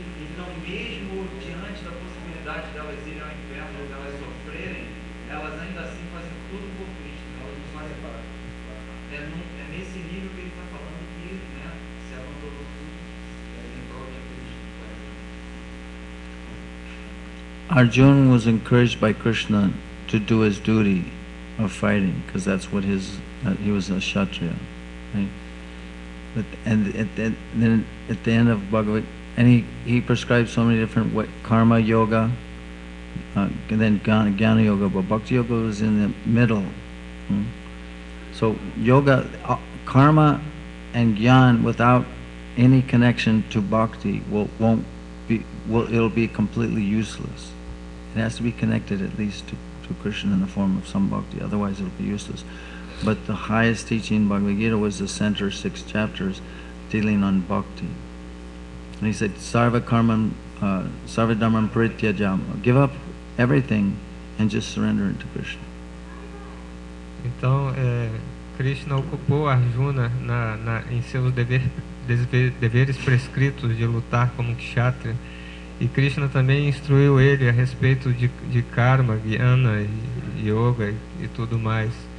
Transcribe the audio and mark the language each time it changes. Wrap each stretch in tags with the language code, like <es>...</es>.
<pt>Então, mesmo diante da possibilidade de elas irem ao inferno ou de elas sofrerem, elas ainda assim fazem tudo por Krishna. Elas não fazem para. É nesse nível que ele está falando que, né, se abandonou tudo em prol de Krishna.</pt> <en>Arjuna was encouraged by Krishna to do his duty of fighting, because that's what he was a Kshatriya, right? Then at the end of Bhagavad, and he prescribed so many different karma yoga, and then jnana yoga, but bhakti yoga was in the middle. So yoga, karma and jnana without any connection to bhakti it'll be completely useless. It has to be connected at least to Krishna in the form of some bhakti, otherwise it'll be useless. But the highest teaching in Bhagavad Gita was the center 6 chapters dealing on bhakti. And he said,</en> <sa>Sarva karman, sarva dharman parityajam.</sa> <en>Give up everything and just surrender it to Krishna.</en> <pt>Então, Krishna ocupou Arjuna em seus deveres prescritos de lutar como kshatriya. E Krishna também instruiu ele a respeito de karma, jnana, yoga e tudo mais.</pt>